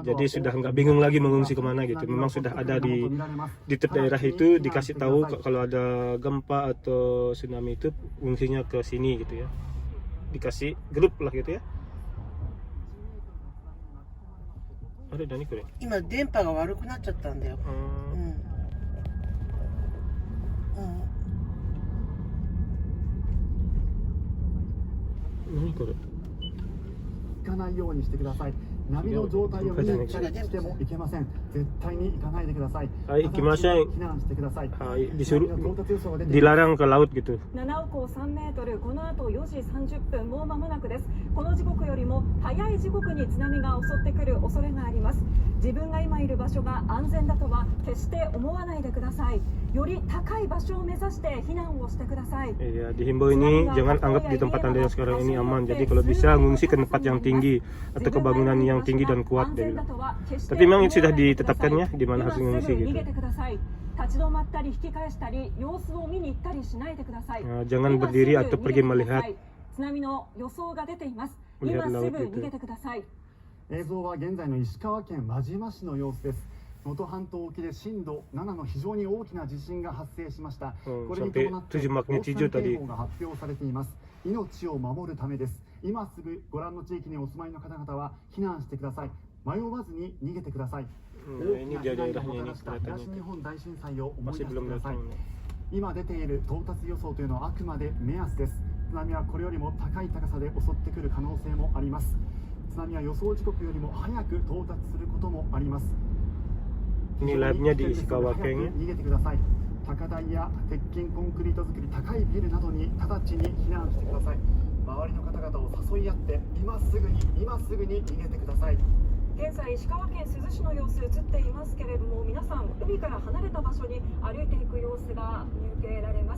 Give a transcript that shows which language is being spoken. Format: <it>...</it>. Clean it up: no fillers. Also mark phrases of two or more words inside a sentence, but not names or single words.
<id>Jadi sudah nggak bingung lagi mengungsi kemana gitu. Memang sudah ada di tiap daerah itu dikasih tahu kalau ada gempa atau tsunami itu mengungsinya ke sini gitu ya. Dikasih grup lah gitu ya. Ada Dani kure.</id> <ja>今電波が悪くなっちゃったんだよ。何これ。行かないようにしてください。波の状態を見に行ったりしてもいけません。絶対に行かないでください。はい、行きません。避難してください。</ja> <id>はい、disuruh dilarang ke laut gitu.</id> <ja>7 億3メートル、この後4時30分、もう間もなくです。この時刻よりも早い時刻に津波が襲ってくる恐れがあります。自分が今いる場所が安全だとは決して思わないでください。より高い場所を目指して避難をしてください。</ja> <id>Ya, dihimbau ini jangan anggap di tempat Anda yang sekarang ini aman. Jadi kalau bisa ngungsi ke tempat yang tinggi atau ke bangunan yang tinggi dan kuat dia bilang. Tapi memang itu sudah ditetapkan ya di mana harus mengungsi gitu. Nah, jangan berdiri atau pergi melihat laut gitu.</id> <ja>映像は現在の石川県輪島市の様子です。能登半島沖で震度7の非常に大きな地震が発生しました。これに伴って大津波警報が発表されています。命を守るためです。今すぐご覧の地域にお住まいの方々は避難してください。迷わずに逃げてください。</ja> <id>Ini dia daerahnya ini kelihatannya. Masih belum datang.</id> <ja>今出ている到達予想というのはあくまで目安です。津波はこれよりも高い高さで襲ってくる可能性もあります。津波は予想時刻よりも早く到達することもあります。</ja> <id>Ini live-nya di Ishikawa Ken.</id> <ja>逃げてください。高台や鉄筋コンクリート造り高いビルなどに直ちに避難してください。周りの方々を誘い合って今すぐに逃げてください。現在石川県珠洲市の様子映っていますけれども、皆さん海から離れた場所に歩いていく様子が見受けられます。</ja>